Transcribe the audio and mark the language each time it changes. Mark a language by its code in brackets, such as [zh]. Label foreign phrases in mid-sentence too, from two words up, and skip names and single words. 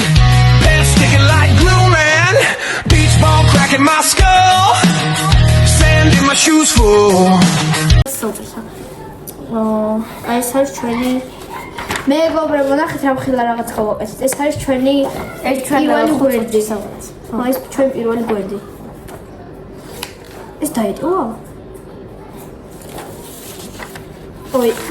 [en] Pants sticking like glue, man. Beach ball cracking my skull. Sand in my shoes full. [ka] ეს არის ჩვენი მეგობრებო, ნახეთ რა ხილა რაღაც გავაკეთეთ. ეს არის ჩვენი პირველი გვერდი. ხო, ეს ჩვენი პირველი გვერდი. ეს დაიტოვა? ой.